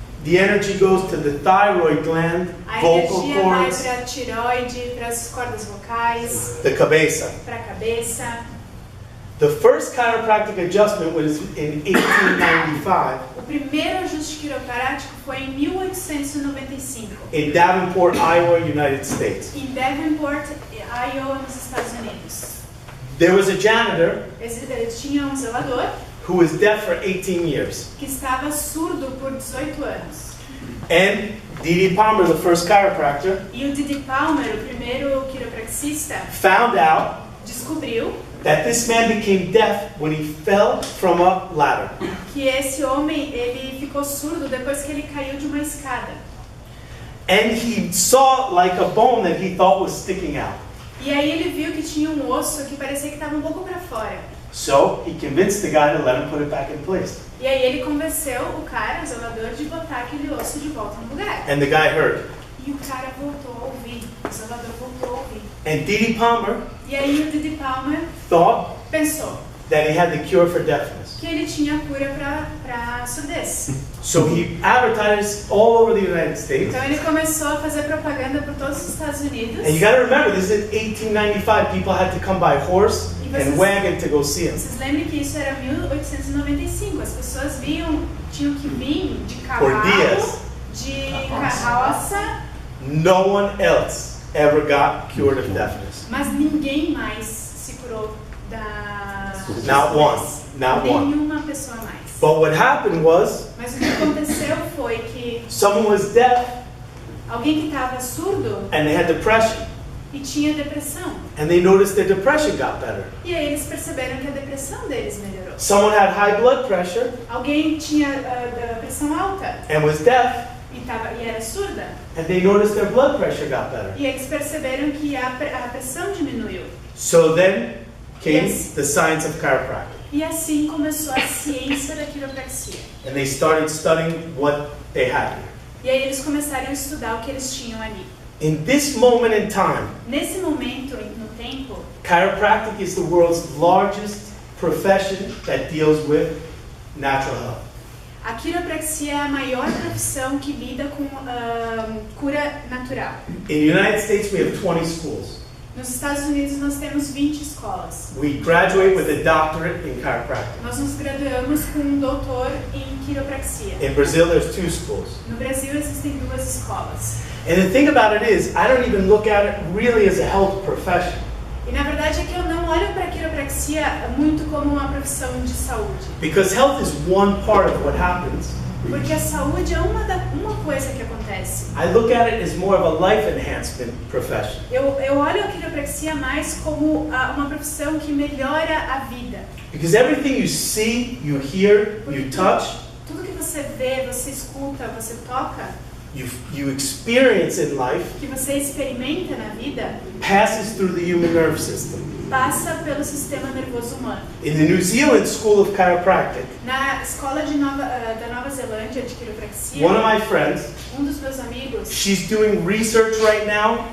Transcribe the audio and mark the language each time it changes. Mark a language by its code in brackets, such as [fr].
[en] the energy goes to the thyroid gland, [pt] a [en] vocal [pt] energia vai [en] cords, [pt] para a tireoide, para as cordas vocais, [en] the cabeza. [pt] para a cabeça. [en] The first chiropractic adjustment was in 1895 [pt] O primeiro ajuste quiroprático foi em 1895, [en] in Davenport, Iowa, United States. [pt] em Davenport, Iowa, nos Estados Unidos. [en] There was a janitor [pt] Tinha um zelador [en] who was deaf for 18 years. [pt] que estava surdo por 18 anos. [en] And D.D. Palmer, the first chiropractor, [pt] E o Didi Palmer, o primeiro quiropraxista, [en] found out [pt] descobriu [en] that this man became deaf when he fell from a ladder. [pt] que esse homem ele ficou surdo depois que ele caiu de uma escada. [en] And he saw like a bone that he thought was sticking out. [pt] E aí ele viu que tinha um osso que parecia que estava um pouco para fora. [en] So he convinced the guy to let him put it back in place. [pt] E aí ele convenceu o cara, o zelador, de botar aquele osso de volta no lugar. [en] And the guy heard. [pt] E o cara voltou a ouvir, o zelador voltou a ouvir. [en] And D.D. Palmer [pt] E aí o Didi Palmer [en] thought [pt] pensou [en] that he had the cure for deafness. [pt] que ele tinha a cura para surdez. [en] So he advertised all over the United States. [pt] Então ele começou a fazer propaganda por todos os Estados Unidos. [en] And you got to remember, this is 1895. People had to come by horse and wagon to go see him. [pt] Vocês lembrem que isso era 1895. As pessoas tinham que vir de Por cavalo, dias. de carroça, [en] No one else ever got cured of deafness. [pt] mas ninguém mais se curou da [en] Not one. Not one. [pt] Nenhuma pessoa mais. [en] But what happened was, [pt] Mas o que aconteceu foi que [en] someone was deaf [pt] alguém que estava surdo [en] and they had depression. [pt] e tinha depressão. [en] And they noticed their depression got better. [pt] E aí eles perceberam que a depressão deles melhorou. [en] Someone had high blood pressure [pt] Alguém tinha pressão alta [en] and was deaf, [pt] e era surda. [en] and they noticed their blood pressure got better. [pt] E eles perceberam que a pressão diminuiu. [en] So then came Yes. the science of chiropractic. [pt] E assim começou a ciência da quiropraxia. [en] And they started studying what they had here. [pt] E aí eles começaram a estudar o que eles tinham ali. [en] In this moment in time, [pt] Nesse momento, no tempo, [en] chiropractic is the world's largest profession that deals with natural health. [pt] a quiropraxia é a maior profissão que lida com cura natural. [en] In the United States, we have 20 schools. [pt] Nos Estados Unidos nós temos 20 escolas. [en] We graduate with a doctorate in chiropractic. [pt] Nós nos graduamos com um doutor em quiropraxia. [en] In Brazil, there's 2 schools. [pt] No Brasil existem 2 escolas. [en] And the thing about it is, I don't even look at it really as a health profession. [pt] E na verdade é que eu não olho para a quiropraxia muito como uma profissão de saúde. [en] Because health is one part of what happens. [pt] Porque a saúde é uma coisa que acontece. [en] I look at it as more of a life enhancement profession. [pt] Eu olho a quiropraxia mais como uma profissão que melhora a vida. [en] Because everything you see, you hear, you touch, [pt] Tudo que você vê, você escuta, você toca, [en] you experience in life, [pt] que você experimenta na vida, [en] passes through the human nerve system. [pt] passa pelo sistema nervoso humano. [en] In the New Zealand School of Chiropractic, [pt] Na escola da Nova Zelândia de quiropraxia, [en] one of my friends, [pt] dos meus amigos, [en] she's doing research right now,